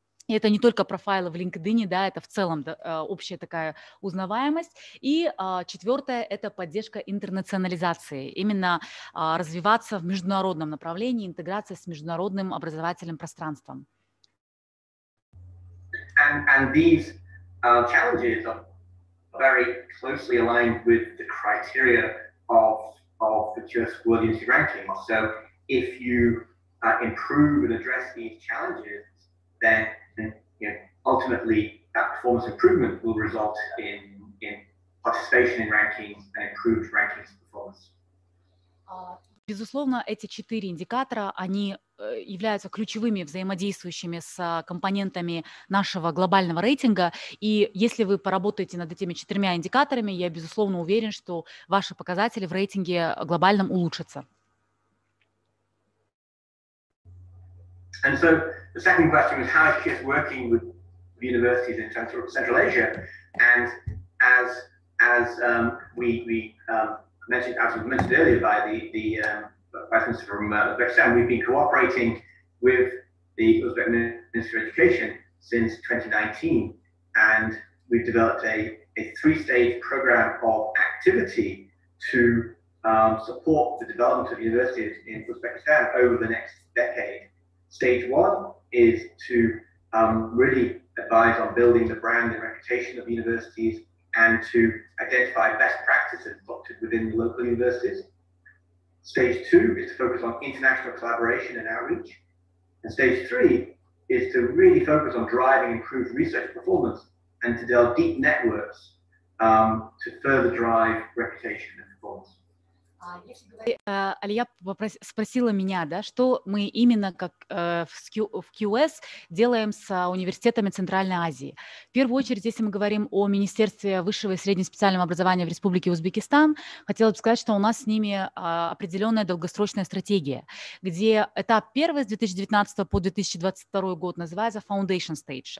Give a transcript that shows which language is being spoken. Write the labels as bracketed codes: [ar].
[ru] И это не только профайлы в LinkedIn, да, это в целом общая такая узнаваемость. И четвертое – это поддержка интернационализации, именно развиваться в международном направлении, интеграция с международным образовательным пространством. [en] And these challenges are very closely aligned with the criteria of the QS World University Ranking. So if you improve and address these challenges, then ultimately that performance improvement will result in participation in rankings and improved rankings performance. [ru] Безусловно, эти 4 индикатора, они являются ключевыми взаимодействующими с компонентами нашего глобального рейтинга. И если вы поработаете над этими 4 индикаторами, я, безусловно, уверен, что ваши показатели в рейтинге глобальном улучшатся. [en] And so the second question was, how is QS working with universities in Central Asia? And as we mentioned, as was mentioned earlier by the Vice Minister from Uzbekistan, we've been cooperating with the Uzbek Ministry of Education since 2019, and we've developed a 3-stage program of activity to support the development of universities in Uzbekistan over the next decade. Stage 1 is to really advise on building the brand and reputation of universities and to identify best practices adopted within the local universities. Stage 2 is to focus on international collaboration and outreach. And stage 3 is to really focus on driving improved research performance and to develop deep networks to further drive reputation and performance. [ru] Алия спросила меня, да, что мы именно как в QS делаем с университетами Центральной Азии. В первую очередь, если мы говорим о Министерстве высшего и среднеспециального образования в Республике Узбекистан, хотела бы сказать, что у нас с ними определенная долгосрочная стратегия, где этап первый с 2019 по 2022 год называется Foundation Stage.